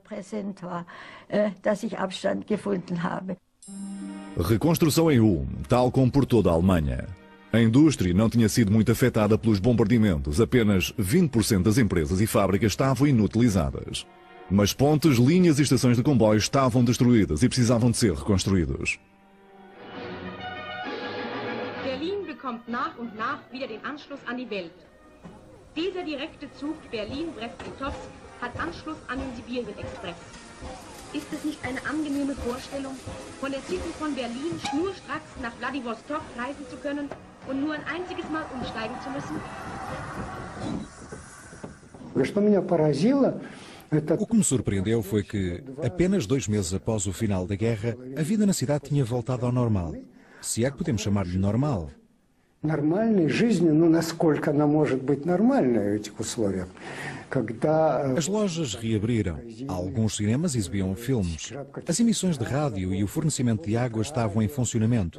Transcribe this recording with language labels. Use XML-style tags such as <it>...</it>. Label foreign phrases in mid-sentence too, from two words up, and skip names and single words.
<pt>Reconstrução em Ulm, tal como por toda a Alemanha. A indústria não tinha sido muito afetada pelos bombardeamentos. Apenas 20% das empresas e fábricas estavam inutilizadas. Mas pontes, linhas e estações de comboios estavam destruídas e precisavam de ser reconstruídos.</pt> <de>Berlin bekommt nach und nach wieder den Anschluss an die Welt. Dieser direkte Zug Berlin-Brest-Litovsk hat Anschluss an den Sibirien-Express. Ist es nicht eine angenehme Vorstellung, von der City von Berlin schnurstracks nach Wladiwostok reisen zu können und nur ein einziges Mal umsteigen zu müssen?</de> <pt>O que me surpreendeu foi que, apenas 2 meses após o final da guerra, a vida na cidade tinha voltado ao normal. Se é que podemos chamar-lhe normal. As lojas reabriram, alguns cinemas exibiam filmes, as emissões de rádio e o fornecimento de água estavam em funcionamento.</pt>